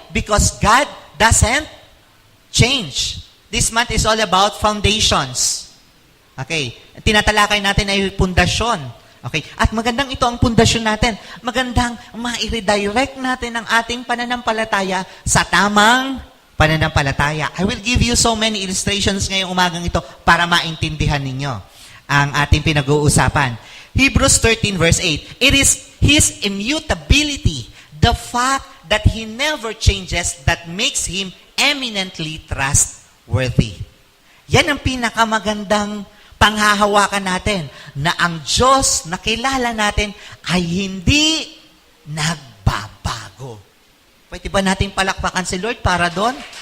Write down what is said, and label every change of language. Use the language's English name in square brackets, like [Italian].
[English] Because God doesn't change. This month is all about foundations. Okay. [Filipino] Tinatalakay natin ay pundasyon. Okay. At magandang ito ang pundasyon natin. Magandang ma-redirect natin ang ating pananampalataya sa tamang pananampalataya. [English] I will give you so many illustrations [Filipino] ngayong umagang ito para maintindihan ninyo ang ating pinag-uusapan. [English] Hebrews 13 verse 8. It is His immutability, the fact that He never changes, that makes Him eminently trustworthy. [Filipino] Yan ang pinakamagandang panghahawakan natin, na ang Diyos na kilala natin ay hindi nagbabago. Pwede ba natin palakpakan si Lord para doon?